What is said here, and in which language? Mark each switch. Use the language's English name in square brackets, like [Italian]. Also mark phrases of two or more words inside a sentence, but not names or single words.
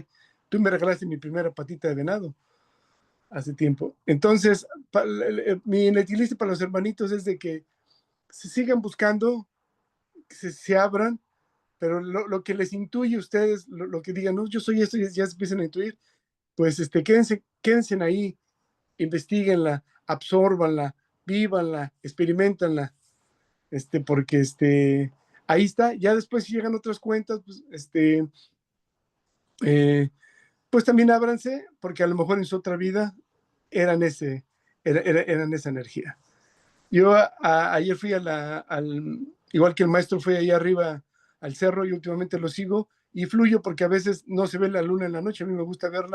[Spanish] Tú me regalaste mi primera patita de venado hace tiempo. Entonces, mi netilista para los hermanitos es de que se sigan buscando, que se abran, pero lo que les intuye a ustedes, lo que digan, no, yo soy esto, y ya se empiezan a intuir, pues quédense ahí, investiguenla, absórbanla, vívanla, experimentanla, porque ahí está. Ya después si llegan otras cuentas, pues pues también ábranse, porque a lo mejor en su otra vida eran esa energía. Yo ayer fui igual que el maestro fue ahí arriba al cerro, y últimamente lo sigo y fluyo porque a veces no se ve la luna en la noche, a mí me gusta verla.